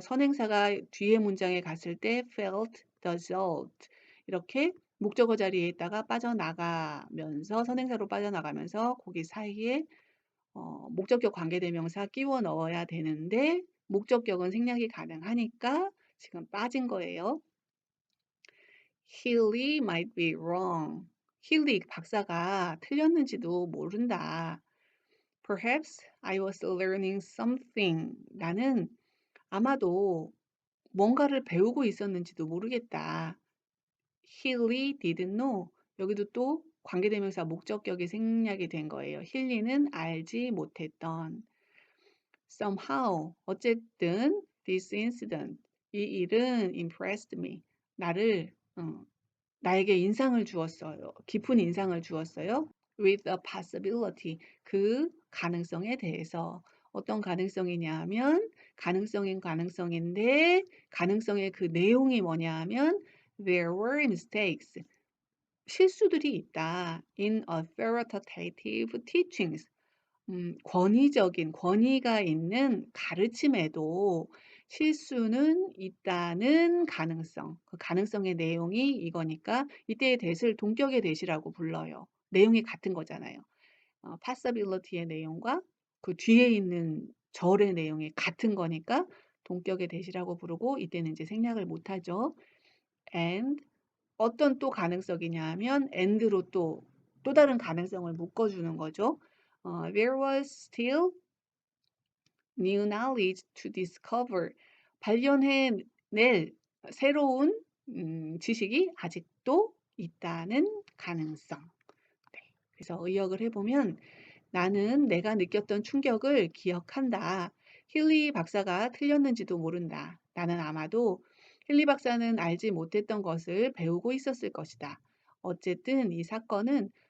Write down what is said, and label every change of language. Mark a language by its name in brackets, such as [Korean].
[Korean] 선행사가 뒤에 문장에 갔을 때 [English] felt the jolt [Korean] 이렇게 목적어 자리에 있다가 빠져나가면서 선행사로 빠져나가면서 거기 사이에 목적격 관계대명사 끼워 넣어야 되는데 목적격은 생략이 가능하니까 지금 빠진 거예요. [English] Healy might be wrong. [Korean] 힐리 박사가 틀렸는지도 모른다. [English] Perhaps I was learning something. [Korean] 나는 아마도 뭔가를 배우고 있었는지도 모르겠다. [English] Healy didn't know. [Korean] 여기도 또 관계대명사 목적격이 생략이 된 거예요. 힐리는 알지 못했던. [English] Somehow, [Korean] 어쨌든 [English] this incident, [Korean] 이 일은 [English] impressed me. [Korean] 나에게 인상을 주었어요. 깊은 인상을 주었어요. [English] With a possibility, [Korean] 그 가능성에 대해서. 어떤 가능성이냐 하면 가능성인데 가능성의 그 내용이 뭐냐 하면 [English] there were mistakes, [Korean] 실수들이 있다. [English] In authoritative teachings, [Korean] 권위가 있는 가르침에도 실수는 있다는 가능성. 그 가능성의 내용이 이거니까 이때의 that을 동격의 that이라고 불러요. 내용이 같은 거잖아요. possibility의 내용과 그 뒤에 있는 절의 내용이 같은 거니까 동격의 that이라고 부르고 이때는 이제 생략을 못 하죠. and 어떤 또 가능성이냐 하면 and로 또 다른 가능성을 묶어주는 거죠. [English] There was still new knowledge to discover. [Korean] 발견해낼 새로운 지식이 아직도 있다는 가능성. 네. 그래서 의역을 해보면 나는 내가 느꼈던 충격을 기억한다. 힐리 박사가 틀렸는지도 모른다. 나는 아마도 힐리 박사는 알지 못했던 것을 배우고 있었을 것이다. 어쨌든 이 사건은